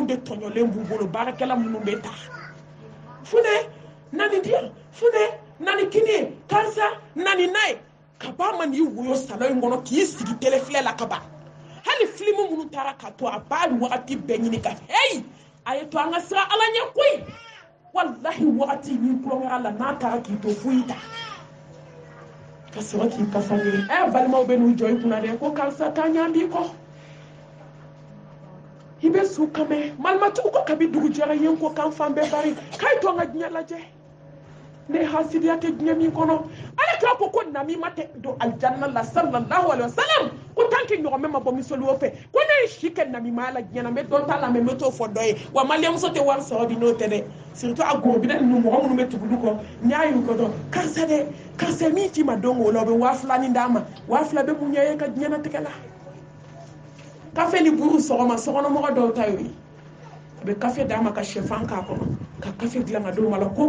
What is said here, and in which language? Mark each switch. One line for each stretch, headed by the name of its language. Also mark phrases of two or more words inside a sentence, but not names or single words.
Bambara: de tɔɲɔlen b'u bolo baarakɛla minnu bɛ ta funɛ nani diyan funɛ nani kini karisa nani n'a ye ka ba ma n'i woyo salon in kɔnɔ k'i sigi tele filɛ la ka ban hali filimu minnu taara ka to a b'a wagati bɛɛ ɲini ka hey a ye to an ka siran ala ɲɛ koyi wallahi wagati n'i tulonkɛra la n'a taara k'i to foyi ta ka sɔrɔ k'i kasa ɲini balimaw bɛ n'u jɔ i kunna dɛ ko karisa taa ɲan b'i kɔ i bɛ su kamɛ malimatigiw ko kabi dugu jɛra yen ko kan fan bɛɛ bari k'a ye to an ka diɲɛ lajɛ ne hasidiya tɛ diɲɛ min kɔnɔ ala kira ko namima tɛ don aljanna la
Arabic: صلى الله عليه وسلم
Bambara: ko
French: tant que
Bambara: ɲɔgɔnmɛ ma bɔ miseliw fɛ ko ne ye si kɛ namimaya la diɲɛ na n bɛ dɔ t'a la mɛ n bɛ t'o fɔ dɔ ye wa maliyɛnmuso tɛ wari sɔrɔ bi n'o tɛ dɛ surtout a gorobinɛ ninnu mɔgɔ minnu bɛ tugu du kɔ n'i y'a y'u kɔ dɔn karisa dɛ karisa min k'i ma don o la o bɛ 2000 nin d'a ma 2000 bɛ mun ɲɛ ye ka diɲɛnatigɛ la kafe ni buru sɔgɔma sɔgɔnɔmɔgɔ dɔw ta y'o ye a bɛ kafe d'a ma ka sɛfan k'a kɔnɔ ka kafe dilan ka d'o ma la ko